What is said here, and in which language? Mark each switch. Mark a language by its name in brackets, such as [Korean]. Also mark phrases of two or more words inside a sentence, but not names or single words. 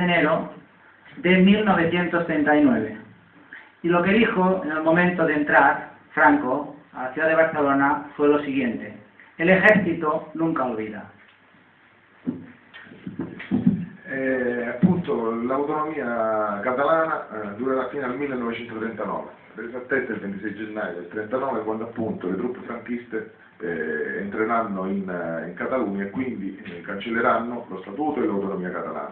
[Spanish] enero de 1939. Y lo que dijo en el momento de entrar Franco a la ciudad de Barcelona fue lo siguiente: el ejército nunca olvida. [Italian] Appunto l'autonomia catalana durerà fino al 1939, per esattezza il 26 gennaio del 1939, quando appunto le truppe franchiste entreranno in Catalogna e quindi cancelleranno lo statuto e l'autonomia catalana.